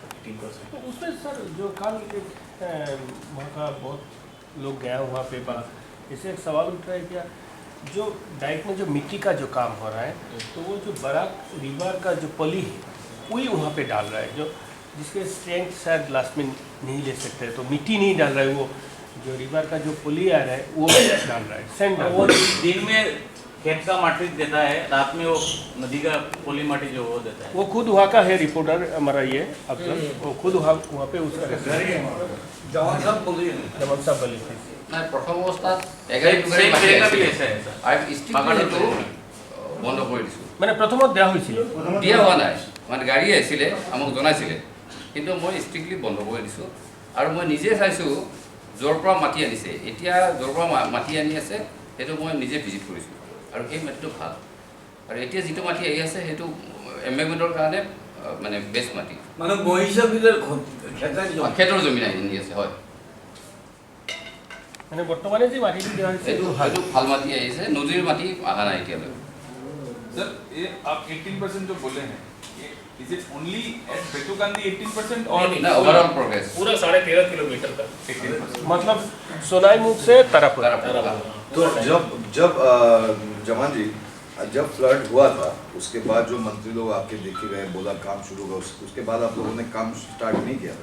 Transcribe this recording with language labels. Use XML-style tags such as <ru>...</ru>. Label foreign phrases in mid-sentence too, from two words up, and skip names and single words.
<hi>तो उसमें सर जो कल वहाँ का बहुत लोग गया वहाँ पे इससे एक सवाल उठ रहा है क्या, जो डाइक में जो मिट्टी का जो काम हो रहा है, तो वो जो बराक रिवर का जो पली है वही वहाँ पे डाल रहा है, जो जिसके स्ट्रेंथ शायद लास्ट में नहीं ले सकते, तो मिट्टी नहीं डाल रहा है, वो जो रिवर का जो पुली आ रहा है वो डाल रहा है, सैंड। वो दिन में खेत का माटी देता है, रात में वो नदी का पोली माटी जो वो देता है। वो खुद वहाँ का है रिपोर्टर हमारा ये अफसर, वो खुद वहाँ पे उसका जवान साहब बोलिए जवान साहब बोली थी</hi> <as>না প্ৰথম অৱস্থাত বন্ধ কৰি দিছোঁ। মানে প্ৰথমত দিয়া হৈছিল, দিয়া হোৱা নাই, মানে গাড়ী আহিছিলে আমাক জনাইছিলে, কিন্তু মই ষ্ট্ৰিক্টলি বন্ধ কৰি দিছোঁ। আৰু মই নিজে চাইছোঁ য'ৰ পৰা মাটি আনিছে, এতিয়া য'ৰ পৰা মাটি আনি আছে সেইটো মই নিজে ভিজিট কৰিছোঁ, আৰু সেই মাটিটো ভাল। আৰু এতিয়া যিটো মাটি আহি আছে সেইটো এমেগমেণ্টৰ কাৰণে মানে বেষ্ট মাটি, মানে বহিষ্যতৰ খেতৰ জমিন আনি আছে। হয়, মানে বৰ্তমানে যে মাটিটো দিয়া হৈছে সেইটো ভাল মাটি আহিছে, নদীৰ মাটি অহা নাই এতিয়ালৈ।</as> <hi>सर ये आप 18% जो बोले हैं,</hi> <en>is it only at</en> <hi>बेतुकांडी 18% और ना</hi> <en>overall progress</en> <hi>पूरा 13.5 किलोमीटर का 18%? मतलब सोनाईमुख से तारापुर। तो जब जमान जी जब फ्लड हुआ था उसके बाद जो मंत्री लोग आपके देखे गए, बोला काम शुरू होगा, उसके बाद आप लोगों ने काम स्टार्ट नहीं किया था?</hi>